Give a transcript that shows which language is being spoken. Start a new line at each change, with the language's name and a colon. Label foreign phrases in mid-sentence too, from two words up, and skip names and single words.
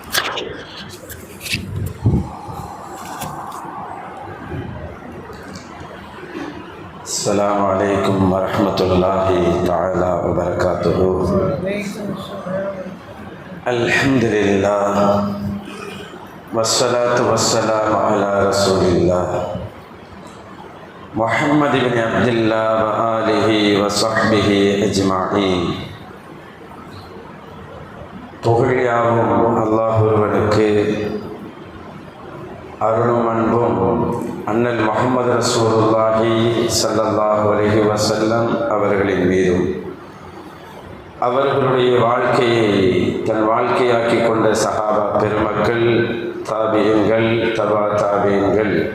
Arabic: السلام عليكم ورحمة الله تعالى وبركاته. الحمد لله والصلاة والسلام على رسول الله محمد بن عبد الله وآله وصحبه أجمعين.
Tamil: புகழியாவும் அல்லாஹ் ஒருவனுக்கு, அருளும் அன்பும் அண்ணல் முஹம்மது
Arabic: رسول الله صلى الله عليه وسلم
Tamil: அவர்களின் மீதும், அவர்களுடைய வாழ்க்கையை தன் வாழ்க்கையாக்கி கொண்ட சஹாபா பெருமக்கள், தாபியீன்கள், தபா தாபியீன்கள்,